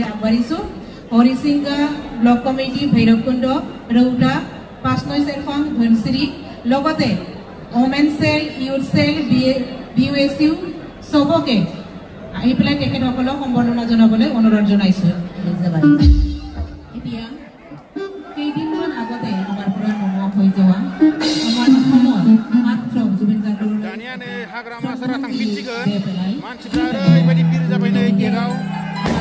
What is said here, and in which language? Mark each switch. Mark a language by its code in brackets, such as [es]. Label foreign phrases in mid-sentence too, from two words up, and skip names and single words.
[as] আগবাঢ়িছো হৰিসিংগা ব্লক কমিটি ভৈৰৱকুণ্ড ৰৌতা পাঁচনৈ চেৰফাং ধনশ্ৰী লগতে [en] women cell youth cell [as] BUSU সবকে আহি পেলাই তেখেতসকলক সম্বৰ্ধনা জনাবলৈ অনুৰোধ জনাইছো এতিয়া কেইদিনমান আগতে আমাৰ পৰা নোহোৱা হৈ যোৱা আমাৰ অসমৰ মাত্ৰ জুবিন গাৰ্গৰ [brx] दानिया नै हाग्रामा सारा थांफिनसिगोन मानसिफ्रा ओरैबायदि भिर जाबाय नै गेटआव